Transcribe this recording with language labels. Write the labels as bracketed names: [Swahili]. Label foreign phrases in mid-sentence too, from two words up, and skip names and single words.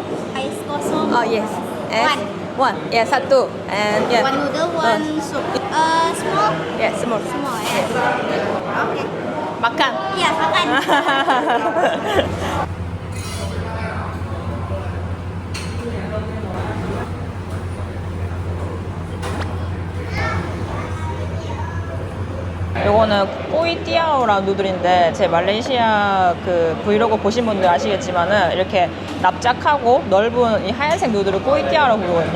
[Malay] Ais kosong. [English] Oh yes. And one. Yeah, satu. And yeah. One noodle, one soup. Small. Yeah, small. Small, yeah. Okay. [Malay] Makan. Iya, makan. [Korean] 요거는 꼬이띠아오라는 누들인데 제 말레이시아 그 브이로그 보신 분들 아시겠지만은 이렇게 납작하고 넓은 이 하얀색 누들을 꼬이띠아오라고 부르거든요.